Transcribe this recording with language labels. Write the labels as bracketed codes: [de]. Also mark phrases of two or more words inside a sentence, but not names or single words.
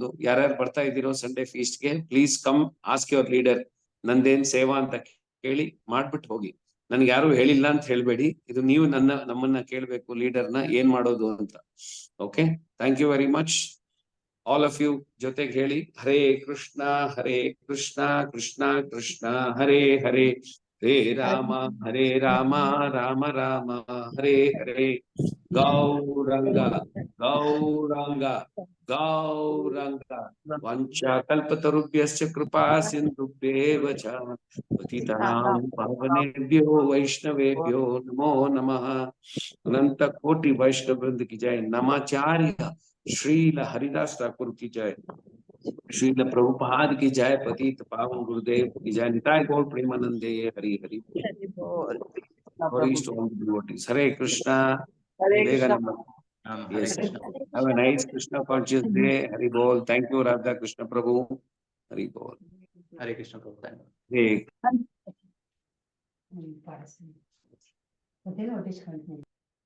[kn] ಯಾರ್ಯಾರು ಬರ್ತಾ ಇದ್ದೀರೋ [en] Sunday feast-ge, please come, ask your leader, [kn] ನಂದೇನ್ ಸೇವಾ ಅಂತ ಕೇಳಿ ಮಾಡ್ಬಿಟ್ಟು ಹೋಗಿ. ನನ್ಗೆ ಯಾರು ಹೇಳಿಲ್ಲ ಅಂತ ಹೇಳ್ಬೇಡಿ, ಇದು ನೀವು ನಮ್ಮನ್ನ ಕೇಳ್ಬೇಕು, ಲೀಡರ್ನ ಏನ್ ಮಾಡೋದು ಅಂತ. [en] Okay, thank you very much. All of you [kn] ಜೊತೆಗೆ ಹೇಳಿ, [sa] ಹರೇ ಕೃಷ್ಣ ಕೃಷ್ಣ ಕೃಷ್ಣ ಹರೇ ಹರೇ, ಹರೇ ರಾಮ ರಾಮ ರಾಮ ಹರೇ ಹರೇ, ಗೌರಂಗ ಗೌರಂಗ ಗೌರಂಗ, ವಂಚಾ ಕಲ್ಪತರುಭ್ಯಶ್ಚ ಕೃಪಾ ಸಿಂಧುಭ್ಯೇವ ಚ ಪತಿತಾನಾಂ ಪಾವನೇಭ್ಯೋ ವೈಷ್ಣವೇಭ್ಯೋ ನಮೋ ನಮಃ. [hi] अनंत कोटि वैष्णव वृंद की जय. नमाचार्य श्रील हरिदास ठाकुर की जय, श्रील प्रभुपाद की जय, पतित पावन गुरुदेव की जय, [bn] নিতাই গৌর প্রেমানন্দে, হরি হরি বোল. [sa] हरे कृष्णा. हरे [en] Yes. [sa] कृष्ण. [en] Have a nice Krishna conscious day. [bn] Hari bol. [en] Thank you, Radha Krishna Prabhu. [bn] Hari bol. [hi] हरे कृष्ण प्रभु. [en] Hey.